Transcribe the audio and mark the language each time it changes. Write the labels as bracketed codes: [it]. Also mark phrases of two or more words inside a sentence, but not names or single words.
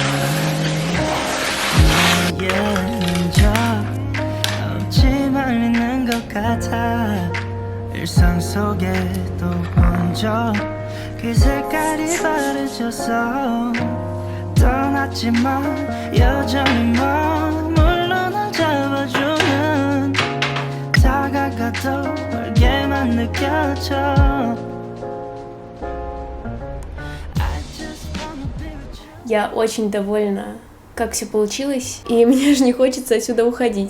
[ko] 너의 적 없지만 있는 것 같아 일상 속에도 번져 그 색깔이 바래져서 떠났지만 여전히 머물러 날 잡아주는 다가가도 멀게만 느껴져. [ru] Я очень довольна, как все получилось, и мне же не хочется отсюда уходить.